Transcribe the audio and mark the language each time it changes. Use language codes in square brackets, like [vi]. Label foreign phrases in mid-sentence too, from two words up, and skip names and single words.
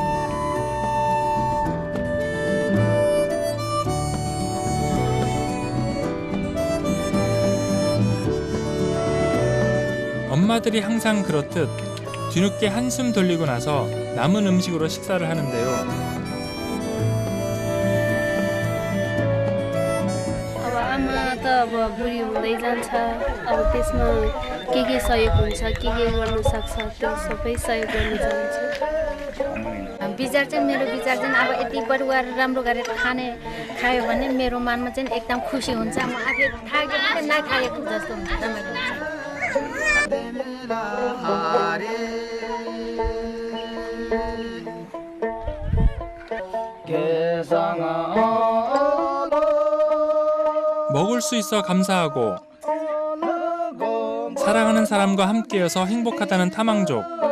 [ko] 엄마들이 항상 그렇듯 뒤늦게 한숨 돌리고 나서 남은 음식으로 식사를 하는데요. [ne] आमा त अब बुढी हुँदै जान्छ अब त्यसमा के सहयोग हुन्छ के गर्न सक्छ त्यो सबै सहयोग गर्न चाहन्छु विचार चाहिँ मेरो विचार चाहिँ अब यति परिवार राम्रो गरेर खायो भने मेरो मनमा चाहिँ एकदम खुसी हुन्छ म आफै थाकेको नखाएको जस्तो हुन्छ रमाइलो हुन्छ [ko] 먹을 수 있어 감사하고 사랑하는 사람과 함께여서 행복하다는 탐황족.